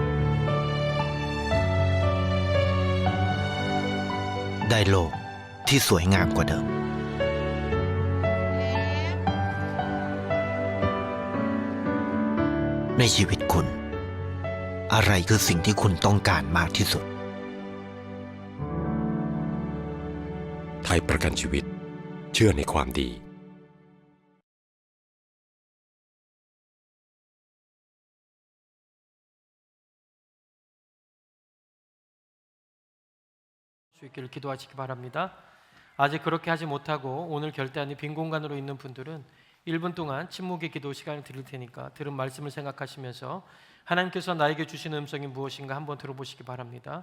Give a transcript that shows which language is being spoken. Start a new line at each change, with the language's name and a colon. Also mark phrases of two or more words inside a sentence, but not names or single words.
Thai: ได้โลกที่สวยงามกว่าเดิม ในชีวิตคุณ อะไรคือสิ่งที่คุณต้องการมากที่สุด ไทยประกันชีวิตเชื่อในความดี
Korean: 수 있기를 기도하시기 바랍니다. 아직 그렇게 하지 못하고 오늘 결단이 빈 공간으로 있는 분들은 1분 동안 침묵의 기도 시간을 드릴 테니까 들은 말씀을 생각하시면서 하나님께서 나에게 주시는 음성이 무엇인가 한번 들어보시기 바랍니다.